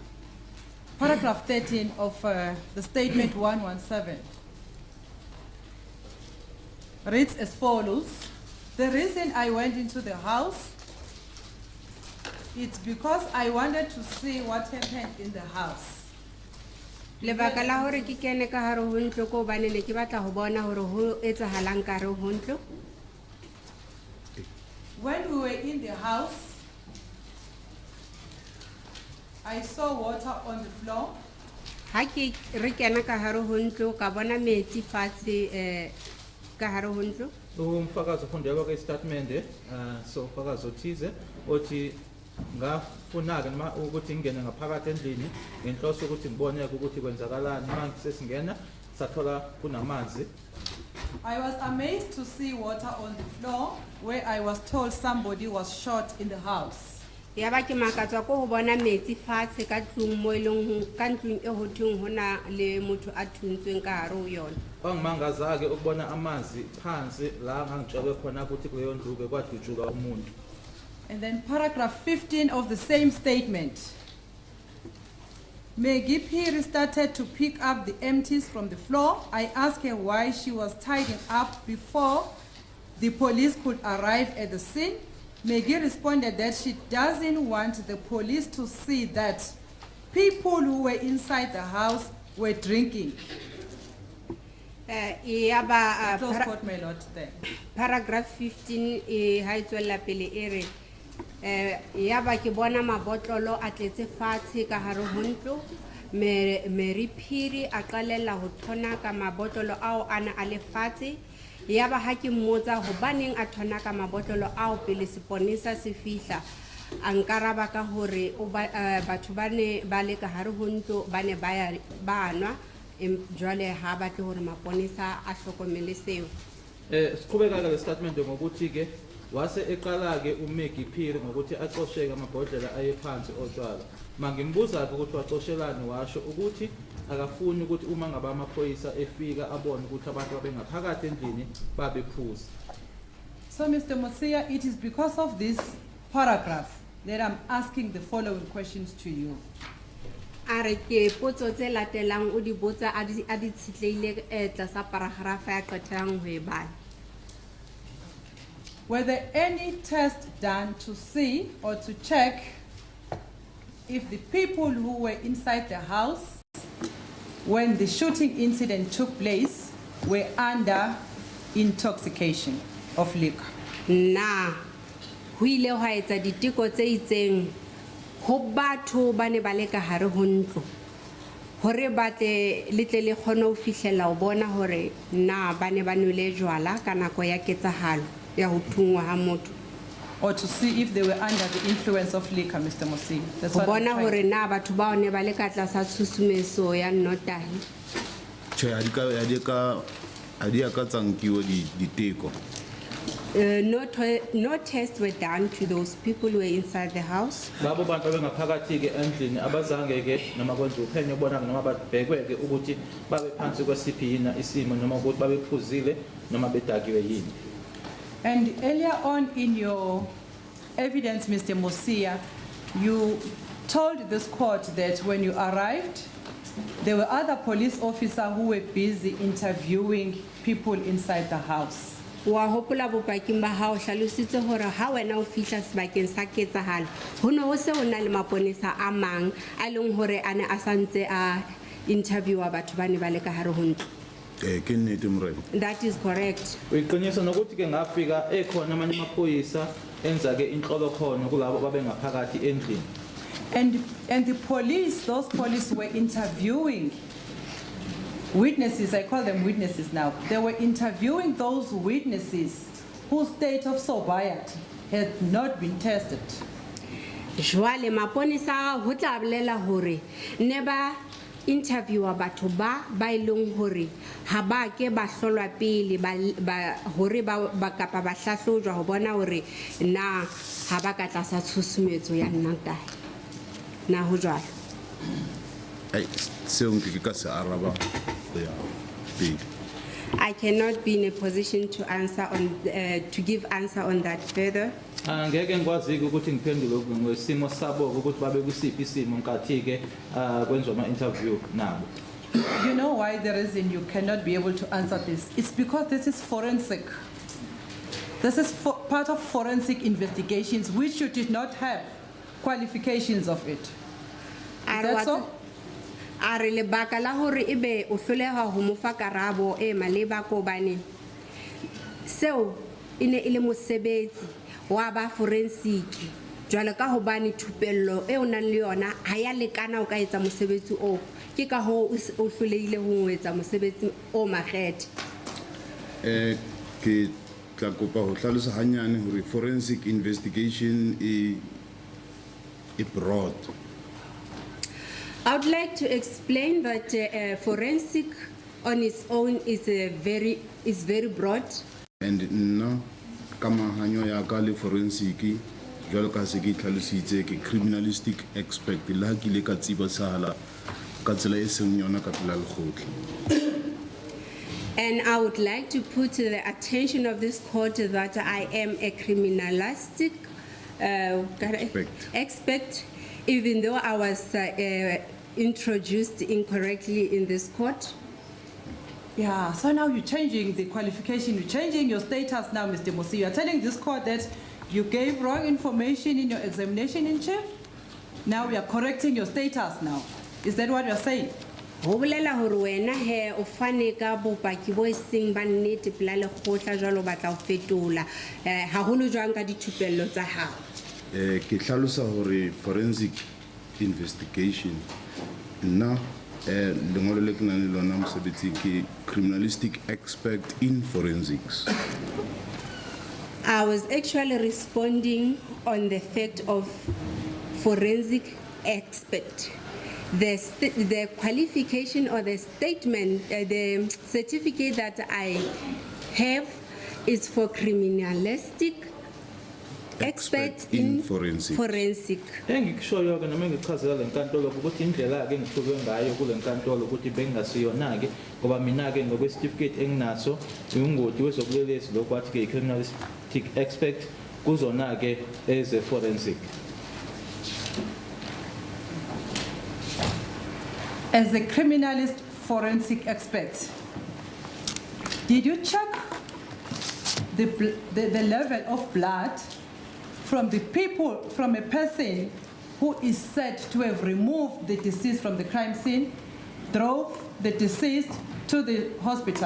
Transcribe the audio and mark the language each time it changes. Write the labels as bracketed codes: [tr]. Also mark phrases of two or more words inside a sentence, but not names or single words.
[en] Paragraph 13 of the statement 117 reads as follows. The reason I went into the house, it's because I wanted to see what happened in the house. [st] Lebaka la hore ke kene ka hare ho ntlo ko bane ne ke batla ho bona hore ho etsahalang ka hare ho ntlo. [en] When we were in the house, I saw water on the floor. [st] Ha ke re kena ka hare ho ntlo ka bona metsi fatshe ka hare ho ntlo. [zu] Umfakazi ufundeka kwistatimende so umfakazi othize othi ngafuna-ke noma ukuthi ngingene ngaphakathi endlini ngenhloso ukuthi ngiboneke ukuthi kwenzakalani. Uma sesingena sathola kunamanzi [en] I was amazed to see water on the floor where I was told somebody was shot in the house. [st] Ya ba ke makatswa ko ho bona metsi fatshe ka tlung mo eleng ka ntlung e hothong hona le motho a thuntsweng ka hare ho yona. [zu] Kwangimangazake ukubona amanzi phansi la ngangitshelwe khona ukuthi kuleyo ndlu bekwadutshuka umuntu. [en] And then paragraph 15 of the same statement. Maggie Phiri started to pick up the empties from the floor. I asked her why she was tidying up before the police could arrive at the scene. Maggie responded that she doesn't want the police to see that people who were inside the house were drinking. [st] Ya ba [en] Close quote, my lord, there. [st] paragraph 15 e ha itswela pele e re ya ba ke bona mabotlolo a tletse fatshe ka hare ho ntlo Mary Phiri a qalela ho thona ka mabotlolo ao ana a le fatshe ya ba ha ke mmotsa hobaneng a thona ka mabotlolo ao pele seponesa se fihla a nkaraba ka hore batho ba ne ba le ka hare ho ntlo ba ne ba nwa jwale ha batle hore maponesa a hlokomele seo. [zu] Siqhubeka ke statement ngokuthi ke wase eqala ke uMaggie Phiri ngokuthi aqosheke amabhodlela ayephansi otshwala. Mangimbuza ke ukuthi waxoshelani washo ukuthi akafuni ukuthi uma ngaba amaphoyisa efika abone ukuthi abantu abengaphakathi endlini babephuza. [en] So Mr. Mosia, it is because of this paragraph that I'm asking the following questions to you. [st] Are ke potso tse latelang o di botsa a di tshitleile tlasa paragraph ya qetang ho e bala. [en] Were there any tests done to see or to check if the people who were inside the house when the shooting incident took place were under intoxication of liquor? [st] Na ho ile ho etsa diteko tse itseng ho batho ba ne ba le ka hare ho ntlo hore batle letle le kgone ho fihlela ho bona hore na ba ne ba nwele jwala ka nako ya ketsahalo ya ho thungwa ha motho, [en] Or to see if they were under the influence of liquor, Mr. Mosia? That's [st] ho [en] what I'm [st] bona [en] trying- [st] hore na batho ba ne ba le ka tlasa tshusumetso ya nnotahi. Tjhe, ha di a ka tsankiwa diteko. [en] No tests were done to those people who were inside the house. [zu] Labo bantu abengaphakathi ke endlini abazange ke noma kwenza uphenyo bona noma babhekwe ke ukuthi babe phansi kwesiphi yina isimo noma ukuthi babephuzile noma bedakiwe yini. [en] And earlier on in your evidence, Mr. Mosia, you told this court that when you arrived, there were other police officers who were busy interviewing people inside the house. [st] Wa hopola bopaking ba hao hlalositse hore ha wena o fihla sebakeng sa ketsahalo ho no ho se ho na le maponesa a mang a leng hore ane a santse a interviewa batho ba ne ba le ka hare ho ntlo. Ke nnete morena. [en] That is correct. [zu] Uyiqinisa nokuthi ke ngafika ekhona amanye amaphoyisa enza ke inhlolo khona kulabo babengaphakathi endlini. [en] And the police, those police were interviewing witnesses, I call them witnesses now. They were interviewing those witnesses whose state of sobriety had not been tested. [st] Jwale maponesa ho tla bolela hore ne ba interviewa batho ba ileng hore ha ba ke ba hlolwa pele ba hore ba kapa ba hlahlojwa ho bona hore na ha ba ka tlasa tshusumetso ya nnatahi na ho jwalo. Ai seo nke ka se araba ya pele. [en] I cannot be in a position to answer on to give answer on that further. [zu] Angeke ngikwazi ukuthi ngiphendule ngesimo sabo ukuthi babe kusiphi isimo nkathi ke kwenziwa ama interview nabo. [en] You know why the reason you cannot be able to answer this? It's because this is forensic. This is part of forensic investigations which you did not have qualifications of it. Is that so? [st] Are lebaka la hore ebe o hloleha ho mo fa karabo e maleba ko bane seo ine ile mosebetsi wa ba forensic jwale ka ho bane thupello e ona le yona ha ya lekana o ka etsa mosebetsi o ke ka ho o hloleile ho etsa mosebetsi o makgethe. Ke tla kopa ho hlalosa hanyane hore [en] forensic investigation [st] e broad. [en] I would like to explain that forensic on its own is very broad. [st] And nna ka mahanyo ya ka le forensic jwalo ka se ke tlhalositse ke [en] criminalistic aspect [st] la ke le ka tsibasahala ka tsela e seng yona ka pela lekgotla. [en] And I would like to put to the attention of this court that I am a criminalistic expert, even though I was introduced incorrectly in this court. Yeah, so now you're changing the qualification, you're changing your status now, Mr. Mosi. You're telling this court that you gave wrong information in your examination in chief. Now we are correcting your status now. Is that what you're saying? [st] Ho bolela hore wena he o fane ka bopaki bo seng ba nnete pela lekgotla jwalo batla ho fetola haholo jwang ka dithupello tsa hao. Ke tlhalosa hore [en] forensic investigation [st] nna lengolo le ke nang le lona mosebetsi ke [en] criminalistic expert in forensics. I was actually responding on the fact of forensic expert. The qualification or the statement, the certificate that I have is for criminalistic expert in forensic. [zu] Engikushoyo ke noma ngichazela lenkantolo ukuthi indlela ke ngihluke ngayo kule nkantolo ukuthi bengasiyona ke ngoba mina ke ngokwe certificate enginaso ungoti wezobulelesi lokwathi ke [en] criminalistic expert [zu] kuzona ke [en] as a forensic. As a criminalist forensic expert, did you check the level of blood from the people, from a person who is said to have removed the deceased from the crime scene, drove the deceased to the hospital?